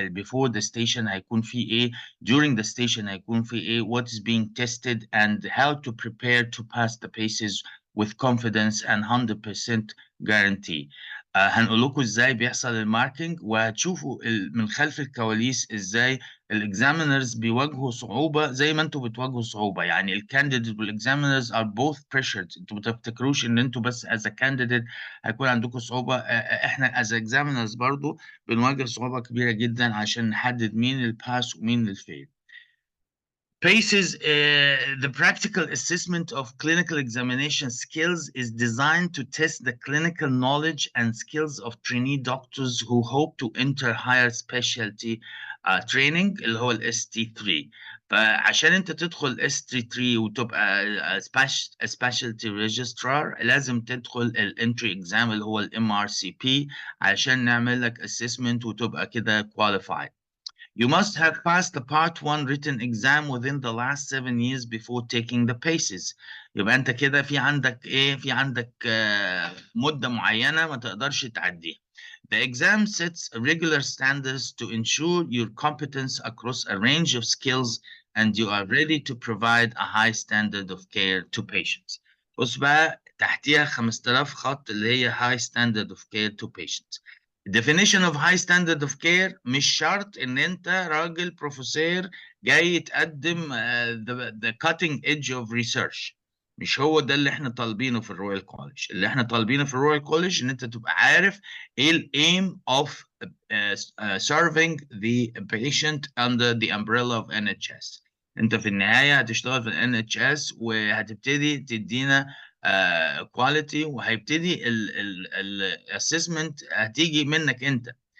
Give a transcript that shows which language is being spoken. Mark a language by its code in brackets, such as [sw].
[en] before the station [ar] هيكون فيه إيه؟ [en] during the station هيكون فيه إيه؟ what is being tested and how to prepare to pass the paces with confidence and 100% guarantee. [ar] هنقول لكم ازاي بيحصل الماركينج، وهتشوفوا من خلف الكواليس ازاي الاكزامينرز بيواجهوا صعوبه زي ما انتم بتواجهوا صعوبه. يعني الكانديديت والاكزامينرز [en] Are both pressured. [ar] انتوا ما تفتكروش ان انتوا بس از كانديديت هيكون عندكم صعوبه، احنا از اكزامينرز برضو بنواجه صعوبه كبيره جدا عشان نحدد مين الباس ومين الفيل. [en] PACES, the practical assessment of clinical examination skills, is designed to test the clinical knowledge and skills of trainee doctors who hope to enter higher specialty training [ar] اللي هو ال ST3. فعشان انت تدخل ST3 وتبقى [en] a specialty registrar [ar] لازم تدخل الانتري اكزام اللي هو ال MRCP عشان نعمل لك assessment وتبقى كده qualified. [en] You must have passed the part 1 written exam within the last 7 years before taking the PACES. [ar] يبقى انت كده في عندك ايه؟ في عندك مدة معينة ما تقدرش تعديها. [en] The exam sets regular standards to ensure your competence across a range of skills and you are ready to provide a high standard of care to patients. [ar] بص بقى تحتيها 5000 خط اللي هي [en] high standard of care to patients. definition of high standard of care [ar] مش شرط ان انت راجل بروفيسور جاي تقدم [en] the cutting edge of research. [ar] مش هو ده اللي احنا طالبينه في الرويال كوليج. اللي احنا طالبينه في الرويال كوليج ان انت تبقى عارف ايه ال [en] aim of serving the patient under the umbrella of NHS. [ar] انت في النهاية هتشتغل في ال NHS وهتبتدي تدينا كواليتي، وهيبتدي الاسسمنت هتيجي منك انت.